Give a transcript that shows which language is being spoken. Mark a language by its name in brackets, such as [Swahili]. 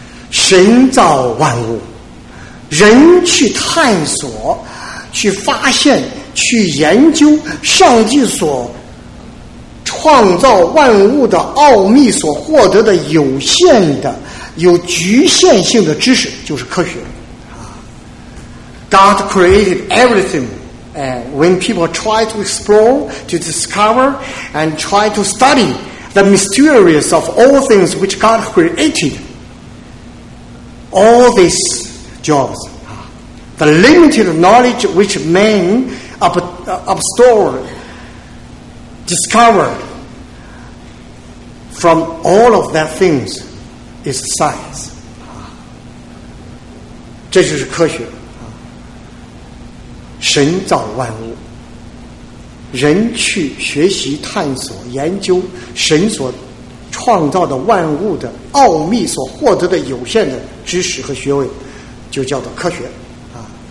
[Chinese] 神造万物，人去探索，去发现，去研究上帝所创造万物的奥秘，所获得的有限的、有局限性的知识就是科学啊。 [English] God created everything. When people try to explore, to discover, and try to study the mysterious of all things which God created, all these jobs, the limited knowledge which men abstore, discover from all of their things is science. [Chinese] 这就是科学。神造万物，人去学习探索研究神所创造的万物的奥秘，所获得的有限的知识和学位就叫做科学啊。